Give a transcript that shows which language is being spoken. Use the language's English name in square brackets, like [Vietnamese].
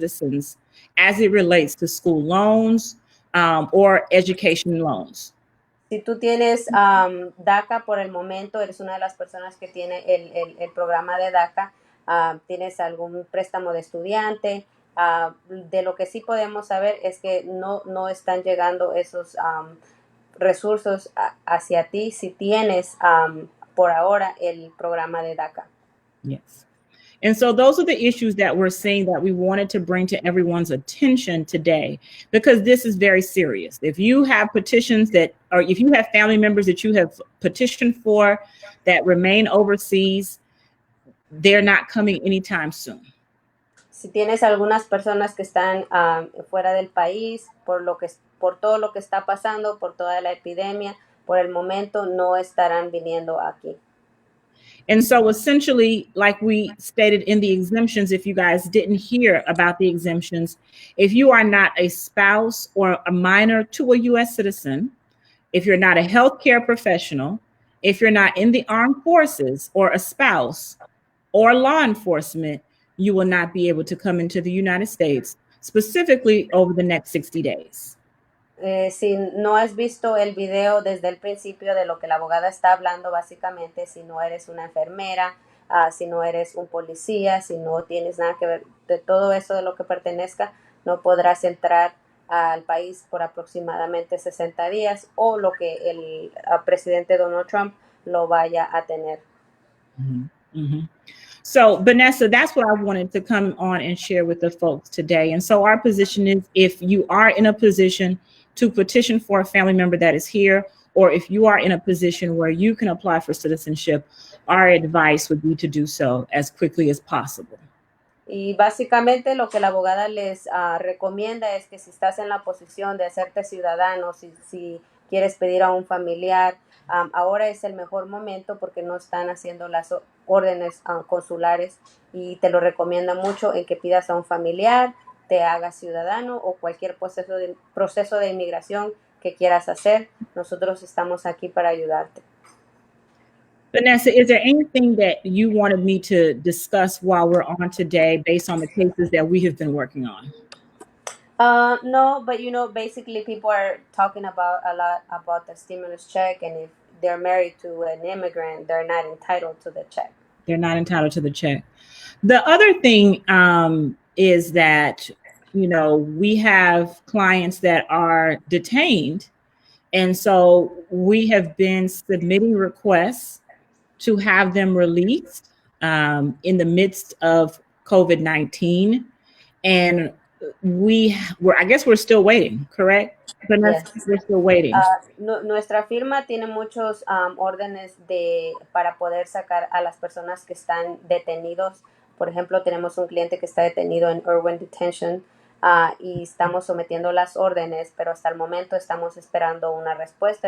[English] citizens as it relates to school loans or education loans. [Spanish] Si tú tienes DACA por el momento, eres una de las personas que tiene el programa de DACA, tienes algún préstamo de estudiante, de lo que sí podemos saber es que no están llegando esos recursos hacia ti si tienes por ahora el programa de DACA. [English] Yes. And so those are the issues that we're seeing that we wanted to bring to everyone's attention today, because this is very serious. If you have petitions or if you have family members that you have petitioned for that remain overseas, they're not coming anytime soon. [Spanish] Si tienes algunas personas que están fuera del país por todo lo que está pasando, por toda la epidemia, por el momento no estarán viniendo aquí. [English] And so essentially, like we stated in the exemptions, if you guys didn't hear about the exemptions, if you are not a spouse or a minor to a U.S. citizen, if you're not a healthcare professional, if you're not in the armed forces or a spouse or law enforcement, you will not be able to come into the United States, specifically over the next 60 days. [Spanish] Si no has visto el video desde el principio de lo que la abogada está hablando, básicamente, si no eres una enfermera, si no eres un policía, si no tienes nada que ver de todo eso de lo que pertenezca, no podrás entrar al país por aproximadamente 60 días o lo que el presidente Donald Trump lo vaya a tener. [English] So, Vanessa, that's what I wanted to come on and share with the folks today. And so our position is, if you are in a position to petition for a family member that is here, or if you are in a position where you can apply for citizenship, our advice would be to do so as quickly as possible. [Spanish] Y básicamente lo que la abogada les recomienda es que si estás en la posición de hacerte ciudadano, si quieres pedir a un familiar, ahora es el mejor momento porque no están haciendo las órdenes consulares, y te lo recomienda mucho en que pidas a un familiar, te hagas ciudadano o cualquier proceso de inmigración que quieras hacer. Nosotros estamos aquí para ayudarte. [English] Vanessa, is there anything that you wanted me to discuss while we're on today based on the cases that we have been working on? No, but basically people are talking a lot about the stimulus check, and if they're married to an immigrant, they're not entitled to the check. They're not entitled to the check. The other thing is that, we have clients that are detained. And so we have been submitting requests to have them released in the midst of COVID-19. And I guess we're still waiting, correct? Vanessa, yes. We're still waiting. [Spanish] Nuestra firma tiene muchos órdenes para poder sacar a las personas que están detenidos. Por ejemplo, tenemos un cliente que está detenido en Irwin Detention y estamos sometiendo las órdenes, pero hasta el momento estamos esperando una respuesta.